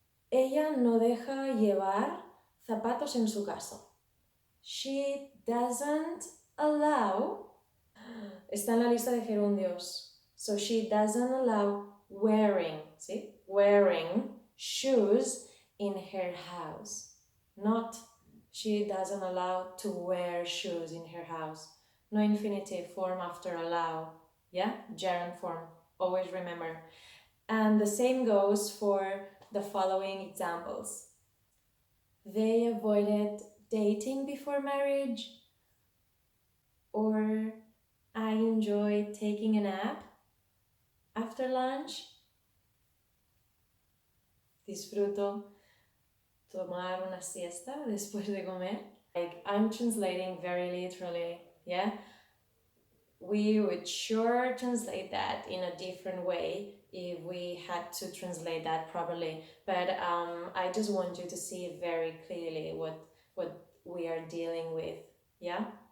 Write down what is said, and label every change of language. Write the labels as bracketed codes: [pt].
[es] Ella no deja llevar zapatos en su casa. [en] She doesn't allow. [es] Está en la lista de gerundios. [en] So she doesn't allow wearing, ¿sí? Wearing shoes in her house. Not she doesn't allow to wear shoes in her house. No infinitive form after allow. Yeah? Gerund form. Always remember. And the same goes for the following examples. They avoided dating before marriage, or I enjoy taking a nap after lunch. [es] Disfruto tomar una siesta después de comer. [en] Like, I'm translating very literally, yeah? We would sure translate that in a different way if we had to translate that properly. But I just want you to see very clearly what we are dealing with, yeah?